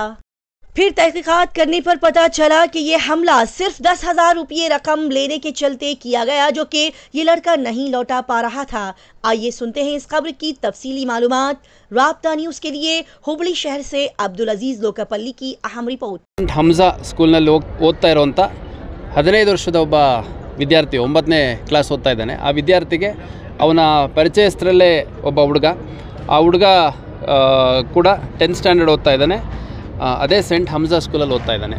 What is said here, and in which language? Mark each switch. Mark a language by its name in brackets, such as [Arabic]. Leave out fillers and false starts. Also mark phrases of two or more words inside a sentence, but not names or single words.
[Hindi] फिर तहकीकात करने पर पता चला कि यह हमला सिर्फ 10,000 रुपये रकम लेने के चलते किया गया, जो कि ये लड़का नहीं लौटा पा रहा था। आइए सुनते हैं इस खबर की तफसीली मालूमात। राब्ता न्यूज़ के लिए हुबली शहर से अब्दुल अजीज लोकापल्ली की अहम रिपोर्ट। [Kannada] ಹಮ್ಜಾ ಸ್ಕೂಲ್ನಲ್ಲಿ ಓದ್ತಾ ಇರೋಂಥ 15 ವರ್ಷದ ಒಬ್ಬ ವಿದ್ಯಾರ್ಥಿ 9ನೇ ಕ್ಲಾಸ್ ಓದ್ತಾ ಇದ್ದಾನೆ. ಆ ವಿದ್ಯಾರ್ಥಿಗೆ ಅವನ ಪರಿಚಯಸ್ಥರಲ್ಲೇ ಒಬ್ಬ ಹುಡುಗ, ಆ ಹುಡುಗ ಕೂಡ 10th ಸ್ಟ್ಯಾಂಡರ್ಡ್ ಓದ್ತಾ ಇದ್ದಾನೆ. ಅದೇ ಸೆಂಟ್ ಹಮ್ಜಾ ಸ್ಕೂಲಲ್ಲಿ ಓದ್ತಾ ಇದ್ದಾನೆ.